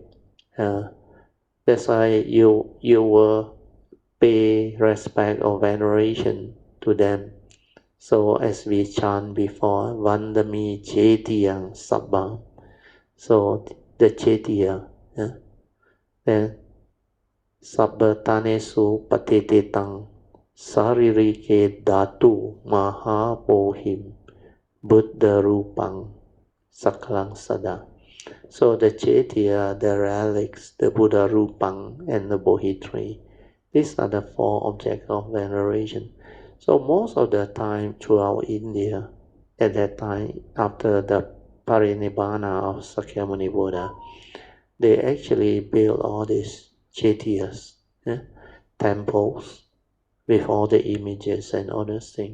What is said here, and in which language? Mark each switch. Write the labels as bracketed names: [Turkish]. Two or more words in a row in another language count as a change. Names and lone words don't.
[English] That's why you will pay respect or veneration to them. So as we chant before, [Pali] Vandami Chetiyang Sabbam. [English] So the Chetiya, then [Pali] Sabba Tanesu Patitetang Saririke Dhatu Mahapohim Buddha Rupang Sakalang Sada. [English] So the Chetya, the relics, the [Pali] Buddha Rupang, [English] and the Bodhi tree, these are the four objects of veneration. So most of the time throughout India, at that time, after the Parinibbana of Sakyamuni Buddha, they actually built all these Chetyas, temples, with all the images and other things.